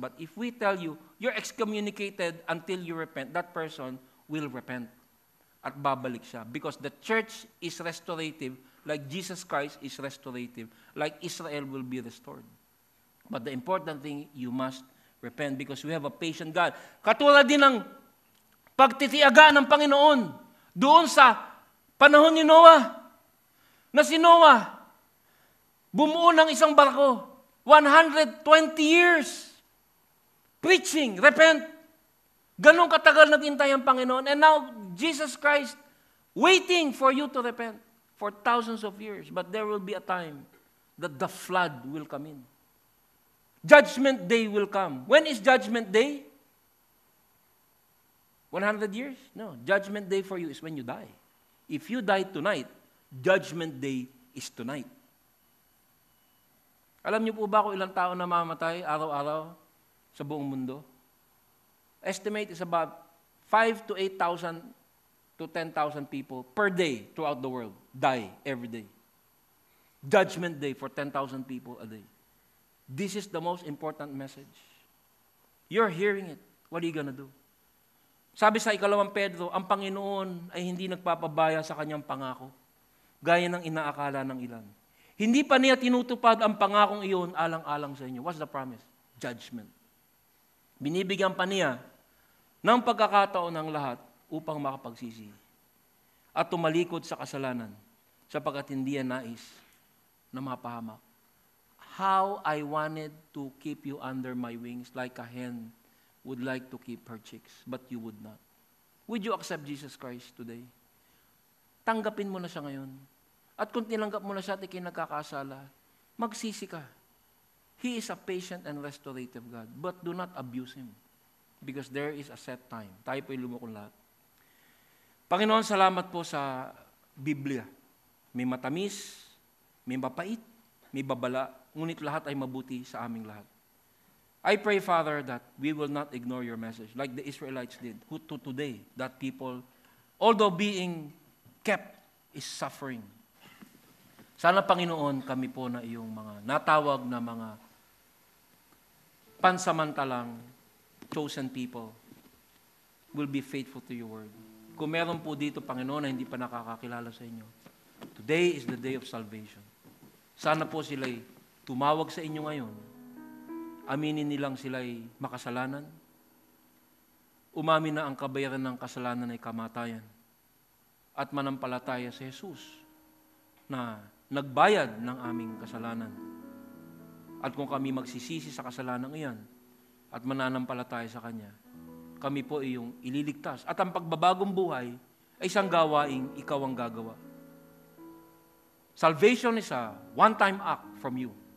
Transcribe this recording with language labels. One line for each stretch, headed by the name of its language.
English: But if we tell you, you're excommunicated until you repent, that person will repent.
Filipino: At babalik siya.
English: Because the church is restorative, like Jesus Christ is restorative, like Israel will be restored. But the important thing, you must repent because we have a patient God.
Filipino: Katulad din ng pagtitiyaga ng Panginoon doon sa panahon ni Noah, na si Noah, bumuo ng isang barko,
English: 120 years, preaching, repent.
Filipino: Ganong katagal naghintay ang Panginoon.
English: And now, Jesus Christ, waiting for you to repent for thousands of years. But there will be a time that the flood will come in. Judgment Day will come. When is Judgment Day? 100 years? No. Judgment Day for you is when you die. If you die tonight, Judgment Day is tonight.
Filipino: Alam niyo po ba kung ilang tao na mamamatay araw-araw sa buong mundo?
English: Estimate is about 5 to 8,000 to 10,000 people per day throughout the world die every day. Judgment Day for 10,000 people a day. This is the most important message. You're hearing it. What are you gonna do?
Filipino: Sabi sa 2 Pedro, ang Panginoon ay hindi nagpapabaya sa kanyang pangako, gaya ng inaakala ng ilan. Hindi pa niya tinutupad ang pangakong iyon alang-alang sa inyo.
English: What's the promise? Judgment.
Filipino: Binibigyan pa niya ng pagkakataon ng lahat upang makapagsisi at tumalikod sa kasalanan sapagkat hindi yan nais na mapahamak.
English: How I wanted to keep you under my wings like a hen would like to keep her chicks, but you would not. Would you accept Jesus Christ today?
Filipino: Tanggapin mo na siya ngayon. At kung tinanggap mo na siya at ikinagkakasala, magsisi ka.
English: He is a patient and restorative God, but do not abuse Him. Because there is a set time.
Filipino: Tayo po'y lumukong lahat. Panginoon, salamat po sa Biblia. May matamis, may mapait, may babala, ngunit lahat ay mabuti sa aming lahat.
English: I pray, Father, that we will not ignore your message like the Israelites did, who to today, that people, although being kept, is suffering.
Filipino: Sana, Panginoon, kami po na iyong mga natawag na mga
English: pansamantalang chosen people will be faithful to your word.
Filipino: Kung meron po dito, Panginoon, na hindi pa nakakakilala sa inyo,
English: today is the day of salvation.
Filipino: Sana po sila'y tumawag sa inyo ngayon. Aminin nilang sila'y makasalanan. Umamin na ang kabayaran ng kasalanan ay kamatayan. At manampalataya sa Jesus na nagbayad ng aming kasalanan. At kung kami magsisisi sa kasalanan iyan at mananampalataya sa Kanya, kami po iyong ililigtas. At ang pagbabagong buhay ay isang gawaing ikaw ang gagawa.
English: Salvation is a one-time act from you.